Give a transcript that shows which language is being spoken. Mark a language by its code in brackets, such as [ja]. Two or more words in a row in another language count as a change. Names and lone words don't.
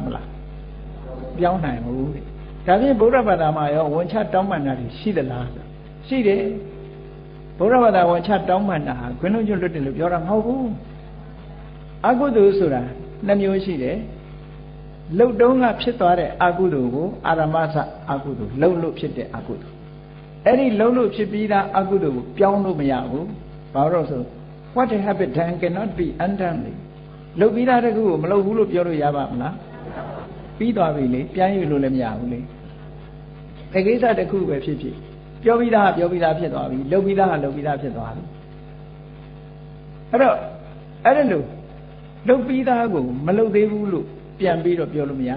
[my] လားပြောင်းနိုင်ဘူးတဲ့ဒါဖြင့်ဗုဒ္ဓဘာသာမှာရောဝန်ချတောင်းပန်တာတွေရှိသလားရှိတယ်ဗုဒ္ဓဘာသာဝန်ချတောင်းပန်တာဟာခွင့်လုံး ကျွတ်လွတ်တယ်လို့ပြောတာမဟုတ်ဘူးအကုသိုလ်ဆိုတာနှစ်မျိုးရှိတယ်လှုပ်တုံးကဖြစ်သွားတဲ့အကုသိုလ်ကိုအာရမစအကုသိုလ်လှုပ်လို့ဖြစ်တဲ့အကုသိုလ်အဲ့ဒီလှုပ်လို့ဖြစ်ပြီးသားအကုသိုလ်ကိုပြောင်းလို့မရဘူးဘာလို့ဆို [en] what habit done cannot be undone [my] လှုပ်ပြီးသားတခုကိုမလှုပ်ဘူးလို့ပြောလို့ရပါမလားပြီးသွားပြီလေပြန်ယူလို့လည်းမရဘူးလေအကိစ္စတခုပဲဖြစ်ဖြစ်ပြောပြီးသားပြောပြီးသားဖြစ်သွားပြီလှုပ်ပြီးသားလှုပ် ပြီးသားဖြစ်သွားပြီအဲ့တော့အဲ့ဒါလို့လှုပ်ပြီးသားကိုမလှုပ်သေးဘူးလို့ပြန်ပြီးတော့ပြောလို့မရ